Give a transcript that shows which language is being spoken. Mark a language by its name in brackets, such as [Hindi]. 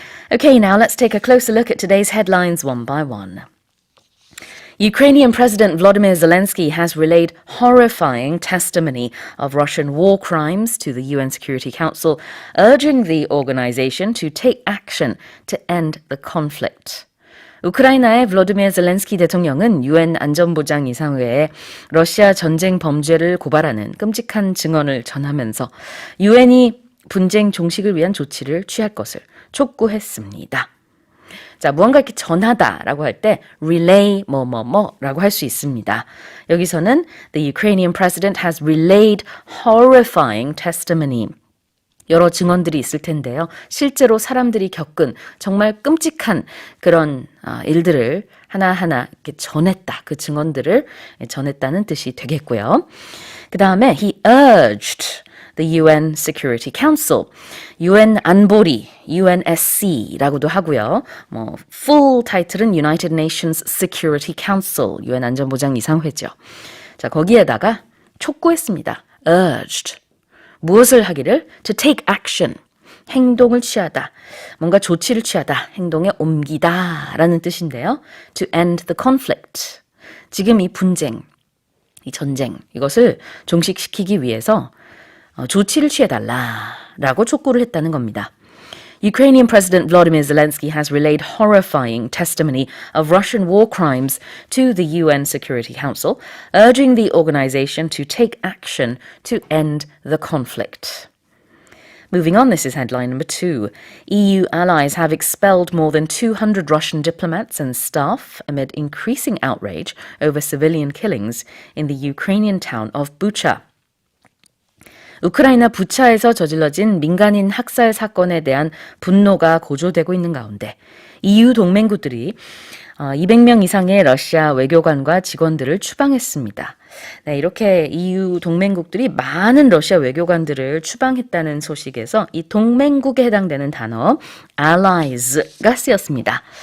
[English] Okay, now let's take a closer look at today's headlines one by one. Ukrainian President Volodymyr Zelensky has relayed horrifying testimony of Russian war crimes to the UN Security Council, urging the organization to take action to end the conflict. [Korean] 우크라이나의 블로디미르 젤렌스키 대통령은 유엔 안전보장 이사회에 러시아 전쟁 범죄를 고발하는 끔찍한 증언을 전하면서 유엔이 분쟁 종식을 위한 조치를 취할 것을 촉구했습니다. 자, 무언가 이렇게 전하다라고 할 때 relay 뭐뭐뭐라고 할 수 있습니다. 여기서는 [English] the Ukrainian president has relayed horrifying testimony. [Korean] 여러 증언들이 있을 텐데요. 실제로 사람들이 겪은 정말 끔찍한 그런 일들을 하나하나 이렇게 전했다. 그 증언들을 전했다는 뜻이 되겠고요. 그 다음에 [English] he urged the UN Security Council, [Korean] UN 안보리, UNSC라고도 하고요. full 타이틀은 United Nations Security Council, UN 안전보장 이사회죠. 자, 거기에다가 촉구했습니다. [English] urged. [Korean] 무엇을 하기를? [English] to take action. [Korean] 행동을 취하다. 뭔가 조치를 취하다. 행동에 옮기다 라는 뜻인데요. [English] to end the conflict. [Korean] 지금 이 분쟁, 이 전쟁, 이것을 종식시키기 위해서 조치를 취해달라라고 촉구를 했다는 겁니다. [English] Ukrainian President Volodymyr Zelensky has relayed horrifying testimony of Russian war crimes to the UN Security Council, urging the organization to take action to end the conflict. Moving on, this is headline number 2. EU allies have expelled more than 200 Russian diplomats and staff amid increasing outrage over civilian killings in the Ukrainian town of Bucha. [Korean] 우크라이나 부차에서 저질러진 민간인 학살 사건에 대한 분노가 고조되고 있는 가운데 EU 동맹국들이 200명 이상의 러시아 외교관과 직원들을 추방했습니다. 네, 이렇게 EU 동맹국들이 많은 러시아 외교관들을 추방했다는 소식에서 이 동맹국에 해당되는 단어 allies가 쓰였습니다.